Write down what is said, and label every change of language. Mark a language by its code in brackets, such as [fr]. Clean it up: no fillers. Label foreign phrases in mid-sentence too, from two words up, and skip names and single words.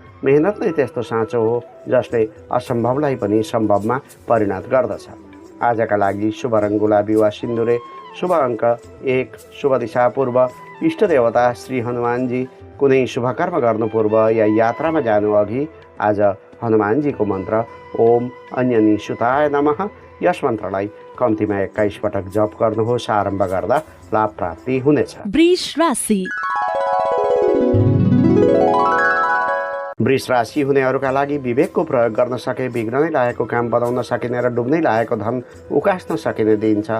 [ne] मेहनत नै त्यस्तो साँचो हो जसले असम्भवलाई पनि सम्भवमा परिणत गर्दछ। आजका लागि शुभ रङ गुलाबी वा सिन्दुरे, शुभ अङ्क 1, शुभ दिशा पूर्व, इष्ट देवता श्री हनुमानजी। कुनै शुभ कर्म गर्नु पूर्व या यात्रामा जानु अघि आज हनुमानजीको मन्त्र [sa] ओम अन्यनी सुताय नमः [ne] यस मन्त्रलाई कम्तीमा 21 पटक जप गर्नुहोस्। आरम्भ गर्दा लाभ प्राप्ति हुनेछ। वृष राशि। वृष राशि हुनेहरूका लागि विवेकको प्रयोग गर्न सके विघ्न नै लागेको काम बनाउन सकिने र डुब्नै लागेको धन उकास्न सकिने दिन छ।